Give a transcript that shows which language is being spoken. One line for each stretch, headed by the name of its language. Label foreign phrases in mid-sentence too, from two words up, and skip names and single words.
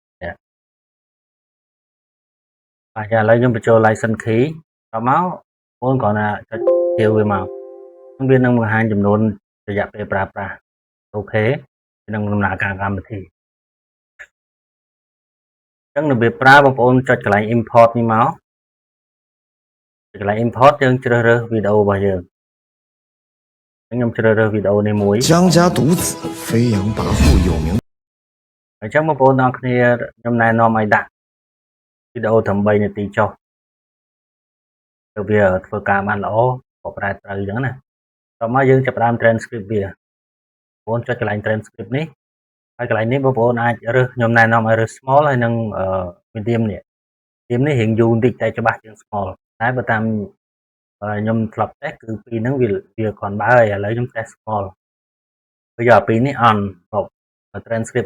Khmer: បាទឥឡូវខ្ញុំបញ្ចូល
English: license key
Khmer: តមកបងប្អូនគ្រាន់តែចុចទាវវាមកវានឹងបង្ហាញចំនួនរយៈពេលប្រើប្រាស់អូខេនឹងដំណើរការកម្មវិធីអញ្ចឹងរបៀបប្រើបងប្អូនចុចកន្លែង import នេះមកកន្លែង import យើងជ្រើសរើសវីដេអូរបស់យើងខ្ញុំជ្រើសរើសវីដេអូនេះមួយ
Chinese: 张家独子飞扬跋扈有名
Khmer: អញ្ចឹងបងប្អូនទាំងគ្នាខ្ញុំណែនាំឲ្យដាក់វីដេអូត្រឹម3នាទីចុះទៅវាធ្វើការ បានល្អបកប្រែត្រូវអញ្ចឹងណាតមកយើងចាប់ផ្ដើម transcript វាបងប្អូនចុចកន្លែង transcript នេះហើយកន្លែងនេះបងប្អូនអាចរើសខ្ញុំណែនាំឲ្យរើស small ហើយនិង medium នេះ medium នេះរៀងយូរបន្តិចតែច្បាស់ជាង small តែបើតាមខ្ញុំធ្លាប់តេស្តគឺពីរហ្នឹងវាគ្រាន់បើហើយឥឡូវខ្ញុំតេស្ត small វាយកពីរនេះ on បប transcript